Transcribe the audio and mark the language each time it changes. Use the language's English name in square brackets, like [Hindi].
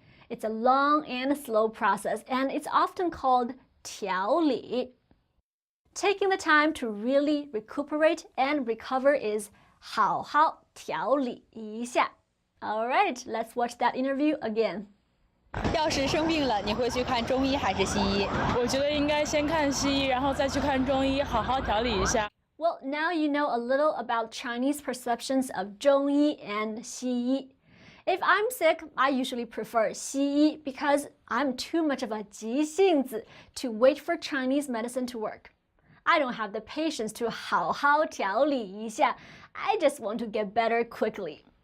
[English] It's a long and slow process, and it's often called 调理. Taking the time to really recuperate and recover is [Chinese] 好好调理一下. [English] All right, let's watch that interview again. [Chinese] 要是生病了，你会去看中医还是西医？我觉得应该先看西医，然后再去看中医，好好调理一下。 [English] Well, now you know a little about Chinese perceptions of 中医 and 西医. If I'm sick, I usually prefer 西医 because I'm too much of a 急性子 to wait for Chinese medicine to work. I don't have the patience to [Chinese] 好好调理一下. [English] I just want to get better quickly.